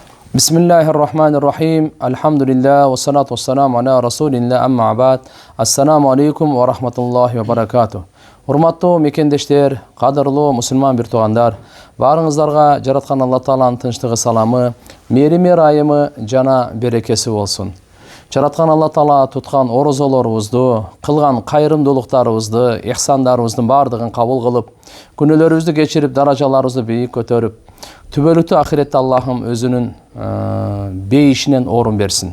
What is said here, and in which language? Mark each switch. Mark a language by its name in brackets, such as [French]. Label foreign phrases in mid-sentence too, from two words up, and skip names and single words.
[Arabic] بسم الله الرحمن الرحيم. الحمد لله والصلاة والسلام على رسول الله أما بعد. السلام عليكم ورحمة الله وبركاته. [Kyrgyz] Урматтуу мекендештер, кадырлуу мусулман бир туугандар, баарыңыздарга жараткан Алла Тааланын тынчтыгы, саламы, мээрими ырайымы жана берекеси болсун. Жараткан Алла Таала туткан орозолорубузду, кылган кайрымдуулуктарыбызды, ихсандарыбыздын бардыгын кабыл кылып, күнөөлөрүбүздү кечирип, даражаларыбызды бийик көтөрүп, түбөлүктүү ахиретте Аллахым өзүнүн бейишинен орун берсин.